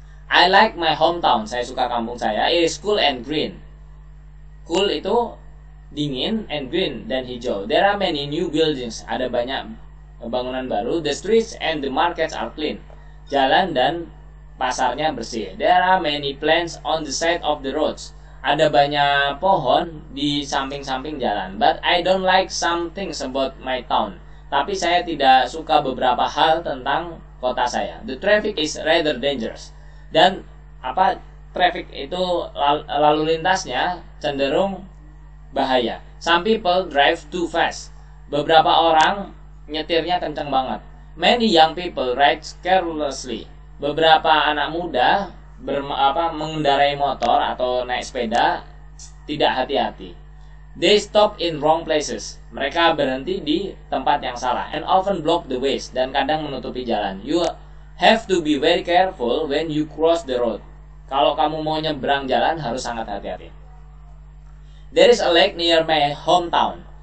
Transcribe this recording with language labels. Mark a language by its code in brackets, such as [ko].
[en] I like my hometown. [id] Saya suka kampung saya. [en] It is cool and green. [id] Cool itu dingin, and green dan hijau. [en] There are many new buildings. [id] Ada banyak bangunan baru. [en] The streets and the markets are clean. [id] Jalan dan pasarnya bersih. [en] There are many plants on the side of the roads. [id] Ada banyak pohon di samping-samping jalan. [en] But I don't like some things about my town. [id] Tapi saya tidak suka beberapa hal tentang kota saya. [en] The traffic is rather dangerous. [id] Dan traffic itu lalu lintasnya cenderung bahaya. [en] Some people drive too fast. [id] Beberapa orang nyetirnya kencang banget. [en] Many young people ride carelessly. [id] Beberapa anak muda mengendarai motor atau naik sepeda tidak hati-hati. [en] They stop in wrong places. [id] Mereka berhenti di tempat yang salah [en] and often block the ways, [id] dan kadang menutupi jalan. [en] You have to be very careful when you cross the road. [id] Kalau kamu mau nyebrang jalan harus sangat hati-hati. [en] There is a lake near my hometown.